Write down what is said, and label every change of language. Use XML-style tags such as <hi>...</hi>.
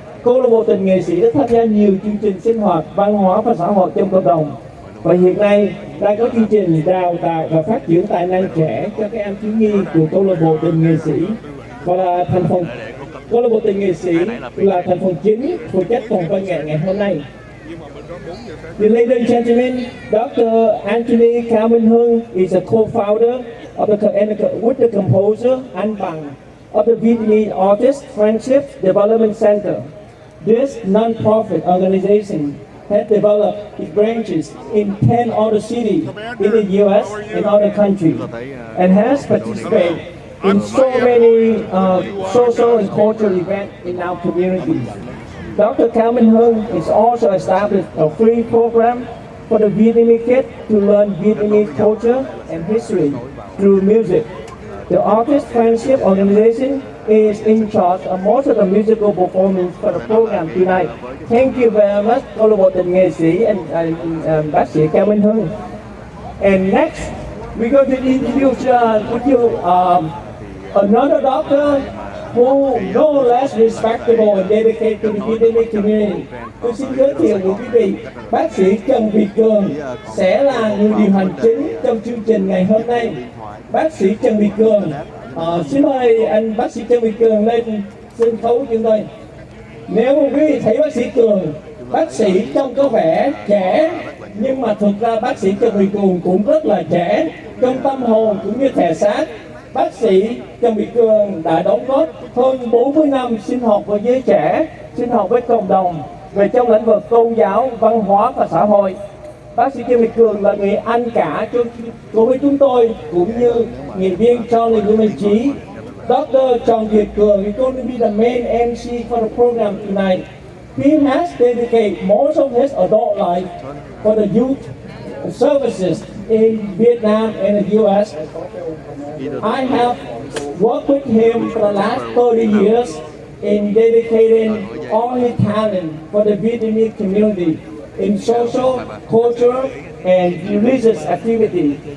<vi>Câu lạc bộ tình nghệ sĩ đã tham gia nhiều chương trình sinh hoạt văn hóa và xã hội trong cộng đồng. Và hiện nay đang có chương trình đào tạo và phát triển tài năng trẻ cho các em thiếu nhi của câu lạc bộ tình nghệ sĩ, và là thành phần câu lạc bộ tình nghệ sĩ là thành phần chính phụ trách phần văn nghệ ngày hôm nay.</vi> <en>Ladies and gentlemen, Dr. Anthony Cao Minh Hưng is a co-founder of with the composer Anh Bằng of the Vietnamese Artist Friendship Development Center. This non-profit organization has developed its branches in 10 other cities in the U.S. and other countries, and has participated in so many social and cultural events in our communities. Dr. Cao Minh Hưng is also established a free program for the Vietnamese kids to learn Vietnamese culture and history through music. The Artist Friendship Organization is in charge of most of the musical performance for the program tonight. Thank you very much, câu lạc bộ tình nghệ sĩ and bác sĩ Cao Minh Hưng. And next, we're going to introduce with you another doctor who no less respectable and dedicated to the Vietnamese community.</en> <vi>Tôi xin giới thiệu với quý vị, bác sĩ Trần Việt Cường sẽ là người điều hành chính trong chương trình ngày hôm nay. Bác sĩ Trần Việt Cường, xin mời anh bác sĩ Trần Việt Cường lên sân khấu chúng tôi. Nếu quý vị thấy bác sĩ Cường, bác sĩ trông có vẻ trẻ, nhưng mà thực ra bác sĩ Trần Việt Cường cũng rất là trẻ trong tâm hồn cũng như thể xác. Bác sĩ Trần Việt Cường đã đóng góp hơn 40 năm sinh hoạt với giới trẻ, sinh hoạt với cộng đồng về trong lĩnh vực tôn giáo, văn hóa và xã hội. Bác sĩ Trần Việt Cường là người anh cả đối với chúng tôi, cũng như nghệ viên Charlie Lưu Trí.</vi> <en>Dr. Trần Việt Cường is going to be the main MC for the program tonight. He has dedicated most of his adult life for the youth services in Vietnam and the U.S. I have worked with him for the last 30 years in dedicating all his talent for the Vietnamese community in social, cultural, and religious activity.</en>